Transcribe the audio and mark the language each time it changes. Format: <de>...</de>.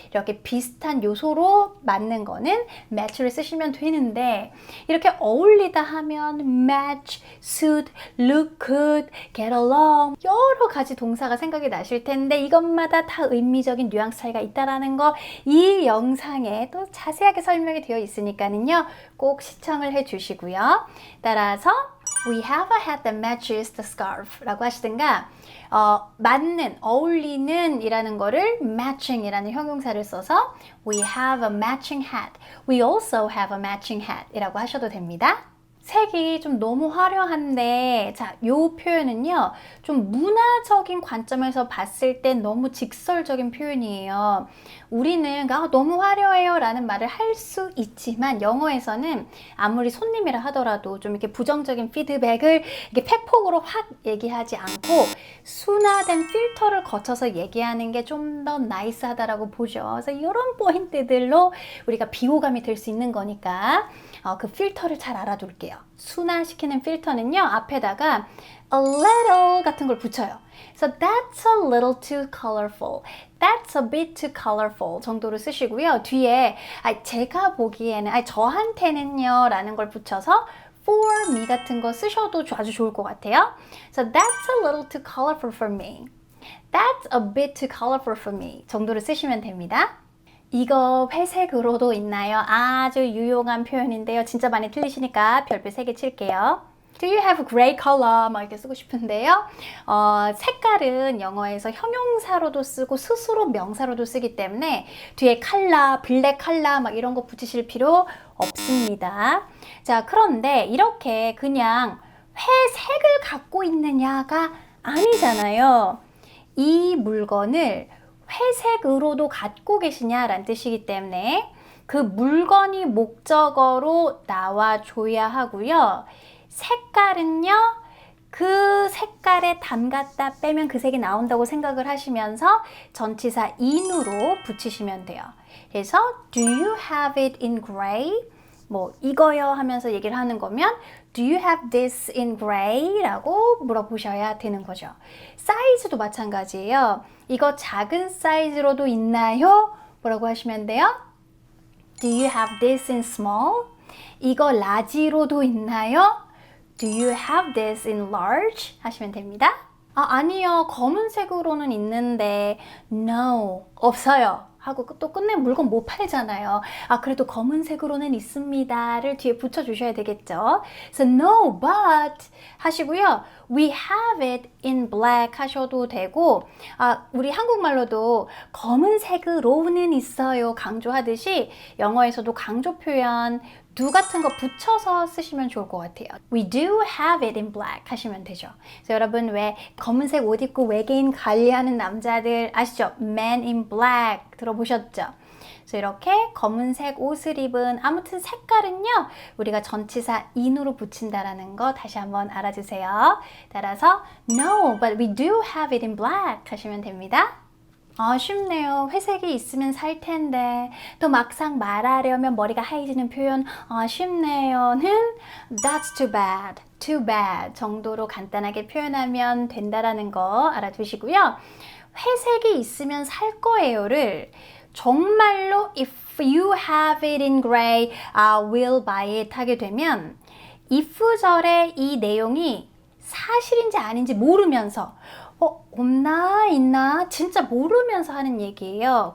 <ko>이렇게 비슷한 요소로 맞는 거는 match를 쓰시면 되는데 이렇게 어울리다 하면 match, suit, look good, get along 여러 가지 동사가 생각이 나실 텐데 이것마다 다 의미적인 뉘앙스 차이가 있다라는 거 이 영상에 또 자세하게 설명이 되어 있으니까요. 꼭 시청을 해 주시고요. 따라서</ko> <en>We have a hat that matches the scarf</en> <ko>라고 하시든가 맞는, 어울리는 이라는 거를 matching 이라는 형용사를 써서</ko> <en>We have a matching hat. We also have a matching hat</en> <ko>이라고 하셔도 됩니다. 색이 좀 너무 화려한데 자, 요 표현은요 좀 문화적인 관점에서 봤을 땐 너무 직설적인 표현이에요. 우리는 너무 화려해요 라는 말을 할 수 있지만 영어에서는 아무리 손님이라 하더라도 좀 이렇게 부정적인 피드백을 이렇게 팩폭으로 확 얘기하지 않고 순화된 필터를 거쳐서 얘기하는 게 좀 더 나이스하다라고 보죠. 그래서 이런 포인트들로 우리가 비호감이 될 수 있는 거니까 그 필터를 잘 알아둘게요. 순화시키는 필터는요 앞에다가 a little 같은 걸 붙여요.</ko> <en>So that's a little too colorful. That's a bit too colorful</en> <ko>정도로 쓰시고요. 뒤에 제가 보기에는 저한테는요 라는 걸 붙여서 for me 같은 거 쓰셔도 아주 좋을 것 같아요.</ko> <en>So that's a little too colorful for me. That's a bit too colorful for me</en> <ko>정도로 쓰시면 됩니다. 이거 회색으로도 있나요? 아주 유용한 표현인데요. 진짜 많이 틀리시니까 별표 3개 칠게요.</ko> <en>Do you have gray color?</en> <ko>막 이렇게 쓰고 싶은데요. 색깔은 영어에서 형용사로도 쓰고 스스로 명사로도 쓰기 때문에 뒤에 컬러, 블랙 컬러 막 이런 거 붙이실 필요 없습니다. 자, 그런데 이렇게 그냥 회색을 갖고 있느냐가 아니잖아요. 이 물건을 회색으로도 갖고 계시냐라는 뜻이기 때문에 그 물건이 목적어로 나와줘야 하고요. 색깔은요, 그 색깔에 담갔다 빼면 그 색이 나온다고 생각을 하시면서 전치사 in으로 붙이시면 돼요. 그래서</ko> <en>Do you have it in gray?</en> <ko>뭐 이거요 하면서 얘기를 하는 거면</ko> <en>Do you have this in gray?</en> <ko>라고 물어보셔야 되는 거죠. 사이즈도 마찬가지예요. 이거 작은 사이즈로도 있나요? 뭐라고 하시면 돼요?</ko> <en>Do you have this in small?</en> <ko>이거 라지로도 있나요?</ko> <en>Do you have this in large?</en> <ko>하시면 됩니다. 아니요. 검은색으로는 있는데 No, 없어요. 하고 또 끝내면 물건 못 팔잖아요. 그래도 검은색으로는 있습니다를 뒤에 붙여주셔야 되겠죠.</ko> <en>So no, but</en> <ko>하시고요.</ko> <en>We have it in black</en> <ko>하셔도 되고 우리 한국말로도 검은색으로는 있어요 강조하듯이 영어에서도 강조 표현 do 같은 거 붙여서 쓰시면 좋을 것 같아요.</ko> <en>We do have it in black</en> <ko>하시면 되죠. 그래서 여러분 왜 검은색 옷 입고 외계인 관리하는 남자들 아시죠?</ko> <en>Man in black</en> <ko>들어보셨죠? 그래서 이렇게 검은색 옷을 입은 아무튼 색깔은요 우리가 전치사 in으로 붙인다라는 거 다시 한번 알아주세요. 따라서</ko> <en>No, but we do have it in black</en> <ko>하시면 됩니다. 쉽네요. 회색이 있으면 살 텐데 또 막상 말하려면 머리가 하얘지는 표현 쉽네요는</ko> <en>That's too bad, too bad</en> <ko>정도로 간단하게 표현하면 된다라는 거 알아두시고요. 회색이 있으면 살 거예요를 정말로</ko> <en>if you have it in gray, I will buy it</en> <ko>하게 되면 if절의 이 내용이 사실인지 아닌지 모르면서 없나 있나 진짜 모르면서 하는 얘기예요.</ko>